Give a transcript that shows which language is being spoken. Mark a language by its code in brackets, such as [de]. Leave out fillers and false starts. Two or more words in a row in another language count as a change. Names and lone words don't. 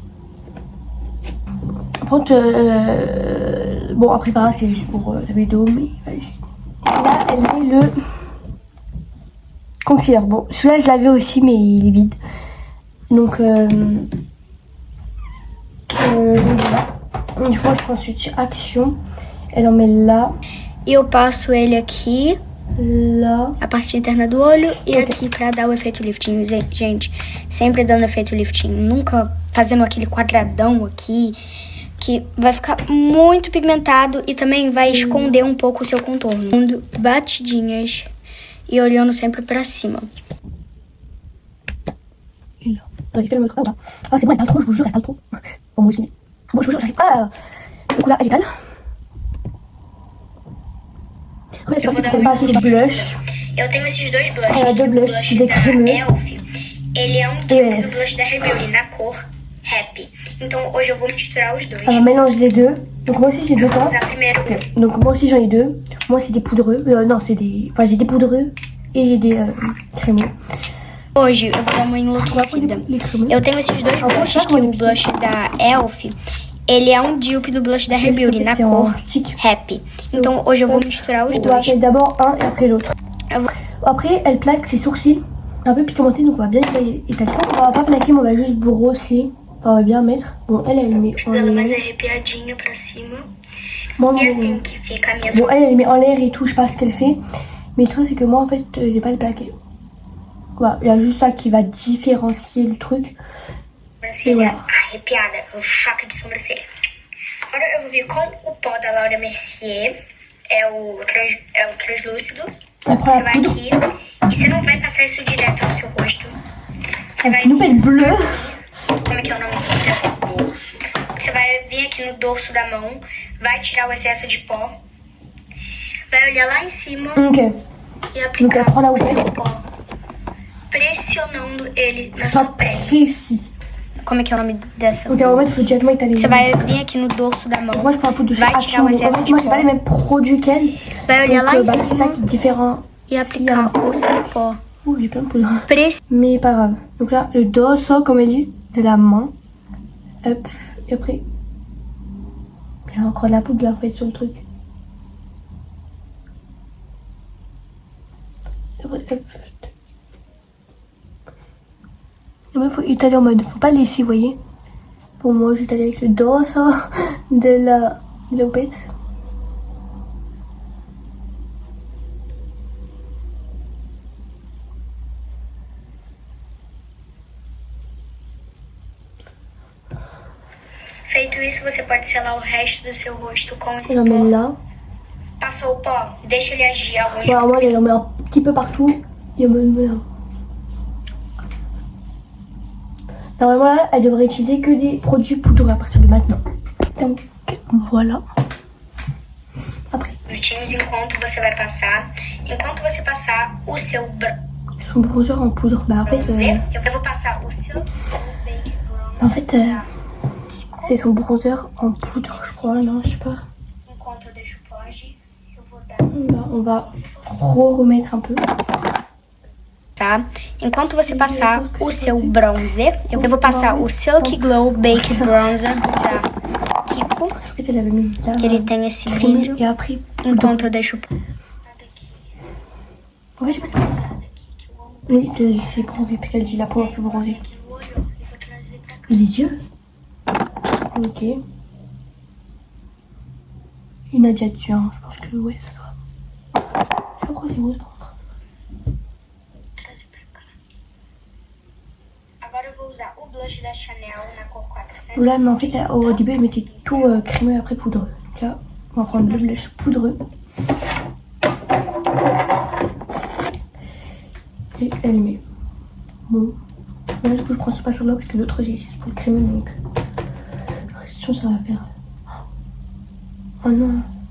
[fr] Par contre, bon après pareil c'est juste pour la vidéo, mais vas-y. Là elle met le concealer. Bon celui-là je l'avais aussi mais il est vide. Donc voilà. Du coup je prends ensuite action. Elle en met là. [pt] E eu passo ele aqui. Lá. A parte interna do olho e aqui pra dar o efeito lifting. Gente, sempre dando efeito lifting. Nunca fazendo aquele quadradão aqui. Que vai ficar muito pigmentado e também vai esconder um pouco o seu contorno. Dando batidinhas e olhando sempre pra cima. [fr] Et là. Ah c'est bon, elle parle trop, je vous jure, elle parle trop. Bon, moi aussi. Moi je vous jure, j'arrive pas. Du coup là, elle étale. Après, c'est pas fait pour passer de blush. [pt] Eu tenho esses dois blushes. [fr] Elle a deux blushs, c'est des crémeux. [pt] Elf, ele é tipo do blush da Hermione na cor Happy. Então hoje eu vou misturar os dois. [fr] Alors mélange les deux. Donc moi aussi j'ai deux teintes. Okay. Donc moi aussi j'en ai deux. Moi c'est des poudreux. Non c'est des. Enfin j'ai des poudreux et j'ai des crémeux. [pt] Hoje eu vou dar uma enlouquecida. Eu tenho esses dois blushes, que é o blush da Elf Ele é um dupe do blush da Hair Beauty na [fr] C'est [pt] cor [fr] en stick. [pt] Happy. Então hoje eu vou misturar os [fr] On va [pt] dois. [fr] faire d'abord un et après l'autre. [pt] Eu vou- [fr] Après, elle plaque ses sourcils. C'est un peu pigmenté, donc on va bien étaler. On va pas plaquer, mais on va juste brosser. Enfin, on va bien mettre. Bon, elle met en [pt] Ela mais [fr] l'air. [pt] arrepiadinha pra cima. [fr] Moi, [pt] E assim que fica a minha [fr] bon, elle met en l'air et tout, je sais pas ce qu'elle fait. Mais le truc, c'est que moi, en fait, j'ai pas le plaqué. Voilà, il y a juste ça qui va différencier le truc. [pt] sobrancelha arrepiada, um choque de sobrancelha. Agora eu vou vir com o pó da Laura Mercier, é o translúcido. [fr] Après, [pt] Você [fr] la [pt] vai [fr] poudre. [pt] aqui e você não vai passar isso direto no seu rosto. Você vai [fr] Avec une nouvelle bleue. [pt] como é que é o nome desse dorso? Você vai vir aqui no dorso da mão, vai tirar o excesso de pó, vai olhar lá em cima [fr] Ok. [pt] e [fr] Donc, [pt] aplicar [fr] elle prend la [pt] o seu [fr] houppette. [pt] pó, pressionando ele na [fr] Que [pt] sua [fr] soit [pt] pele. [fr] précis. [pt] Como é que é o nome dessa? [fr] Donc, à un moment, il faut directement étaler. [pt] Você vai vir aqui no dorso da mão, [fr] Moi, je prends la poudre de chez [pt] vai tirar [fr] Action. [pt] o excesso [fr] En fait, [pt] de [fr] moi, j'ai pas les [pt] pó, [fr] mêmes produits qu'elle. [pt] vai olhar lá em [fr] Donc, c'est ça qui [pt] cima [fr] est différent. [pt] e aplicar o seu pó. [fr] Ouh, j'ai plein de poudre. [pt] Preci- [fr] Mais pas grave. Donc là, le dorso, comme elle dit, de la main. Hop. Et après, il y a encore de la poudre en fait sur le truc. Et après, hop. Et après, il faut étaler en mode, faut pas laisser, vous voyez. Pour moi, j'étale avec le dorso de la houppette. [pt] Feito isso, você pode selar o resto do seu rosto com esse [fr] On en met [pt] pó. [fr] là. [pt] Passou o pó, deixa ele agir alguns [fr] Voilà, moi, elle en met un petit peu partout. Et on met là. Normalement, là, elle devrait utiliser que des produits poudreux à partir de maintenant. Donc, voilà. Après, [pt] minutinhos enquanto você vai passar. Enquanto você passar o seu [fr] son bronzer en poudre. Bah, en fait, [pt] bronzer, eu vou passar o seu Bake Bronzer [fr] en fait c'est son bronzer en poudre, je crois. Non, je sais pas. [pt] enquanto eu deixo o pó agir. Eu vou dar. [fr] On va remettre un peu. [pt] Tá? Enquanto você passar o seu bronzer, eu vou passar o Silky Glow Bake Bronzer da Kiko, [fr] En fait, elle avait mis là. [pt] que ele tem esse [fr] crème, [pt] brilho. [fr] et après, [pt] Enquanto eu deixo o pó. [fr] en fait, j'ai pas oui, c'est bronzé, parce qu'elle dit la peau un peu bronzée. Et les yeux. Ok. Une Nadia dessus, hein. Je pense que ouais, ça sera. Je sais pas pourquoi c'est rose par contre. [pt] Trazer pra cá. Agora eu vou usar o blush da Chanel na cor 400. [fr] Là, mais en fait, au début, elle mettait tout crémeux et après poudreux. Donc là, on va prendre le blush poudreux. Et elle met. Bon. Là, du coup, je prends ce pas là parce que l'autre, j'ai pour le crémeux donc. Attention, ça va faire. Oh non.